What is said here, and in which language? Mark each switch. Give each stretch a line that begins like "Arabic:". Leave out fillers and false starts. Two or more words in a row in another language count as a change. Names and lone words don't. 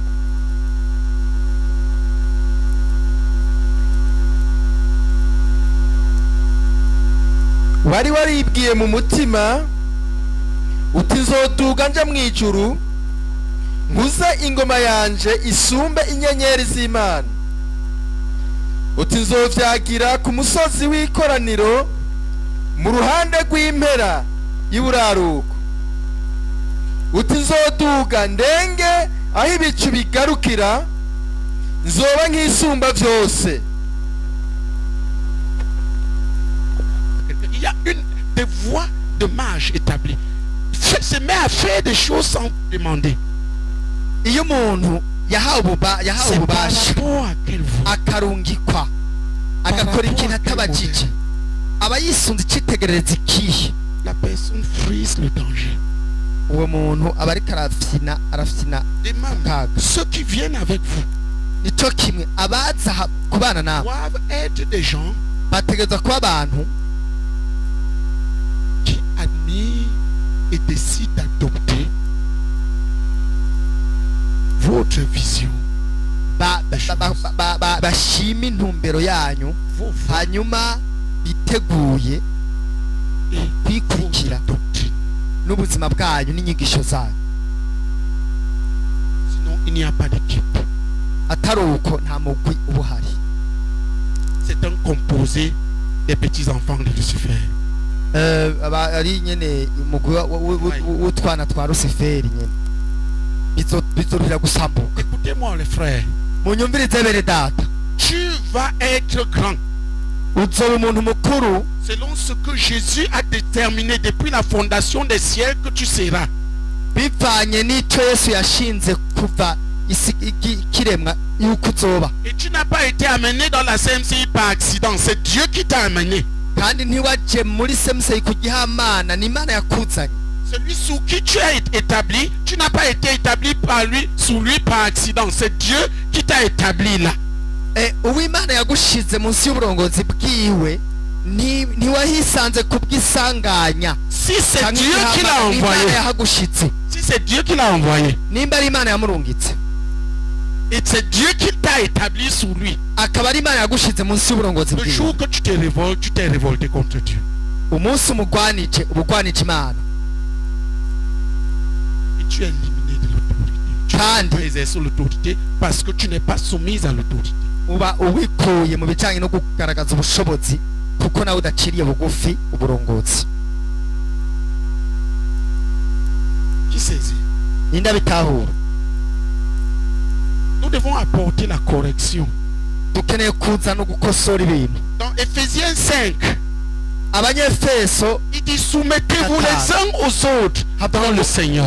Rundi: wari waribwiye mu mutima uti nzoduga nja mu ijuru nkuze ingoma yanje isumbe inyenyeri z'Imana, uti nzovyagira ku musozi w'ikoraniro mu ruhande rw'impera y'iburaruko, uti nzoduga ndenge aho ibicu bigarukira, nzoba nk'isumba vyose.
French: Il y a des voies de marche établies. Se met à faire des choses sans demander.
Rundi: iyo umuntu yahawe
French: C'est par
Rundi: ububasha
French: rapport à quelle voie?
Rundi: akarungikwa agakora ikintu atabajije, aba yisunze icyitegererezo ikihe,
French: La personne frise le danger.
Rundi: uwo muntu aba ariko arafyina
French: Et même
Rundi: kaga.
French: ceux qui viennent avec vous
Rundi: Nicyo kimwe abaza kubana nawe
French: doivent être des gens
Rundi: bategereza kuba abantu
French: qui admirent et décident d'adopter votre vision,
Rundi: bashima intumbero yanyu,
French: vos voies
Rundi: hanyuma biteguye
French: et
Rundi: kwikurikira
French: votre doctrine.
Rundi: n'ubuzima bwanyu n'inyigisho zanyu.
French: Sinon, il n'y a pas d'équipe.
Rundi: atari uko nta mugwi uba uhari.
French: C'est un composé des petits-enfants de Lucifer.
Rundi: aba ari nyene umugwi w'utwana twa Rusiferi nyene bizoruhira gusambuka.
French: Écoutez-moi les frères,
Rundi: munyumvirize bene data,
French: tu vas être grand
Rundi: uzoba umuntu mukuru
French: selon ce que Jésus a déterminé depuis la fondation des siècles que tu seras.
Rundi: bivanye n'icyo Yesu yashinze kuva isi kiremwa yuko uzoba.
French: Et tu n'as pas été amené dans la CMCI par accident, c'est Dieu qui t'a amené.
Rundi: kandi ntiwaje muri semusei kugihamana, ni Imana yakuzanye.
French: Celui sous qui tu as été établi, tu n'as pas été établi par lui, sous lui par accident, c'est Dieu qui t'a établi là.
Rundi: Uwimana yagushize munsi y'uburongozi bwiwe ntiwahisanze kubwisanganya.
French: Si c'est Dieu qui l'a envoyé,
Rundi: yahagushitse,
French: si c'est Dieu qui l'a envoyé,
Rundi: nimba ari Imana yamurungitse,
French: et c'est Dieu qui t'a établi sous lui,
Rundi: akaba ari Imana yagushize munsi y'uburongozi
French: le
Rundi: bwiwe,
French: jour que tu te révoltes, tu t'es révolté contre Dieu.
Rundi: umunsi umugwanije ubugwanije Imana,
French: Et tu es éliminé de l'autorité. Tu ne peux pas exercer l'autorité parce que tu n'es pas soumise à l'autorité.
Rundi: uba uwikuye mu bijyanye no kugaragaza ubushobozi kuko nawe udaciriye bugufi uburongozi.
French: Qui saisit?
Rundi: Ninda bitahura.
French: Nous devons apporter la correction.
Rundi: Dukeneye kuza no gukosora ibintu.
French: Dans Ephésiens 5,
Rundi: Abanyefeso
French: il dit soumettez-vous les uns aux autres dans le Seigneur.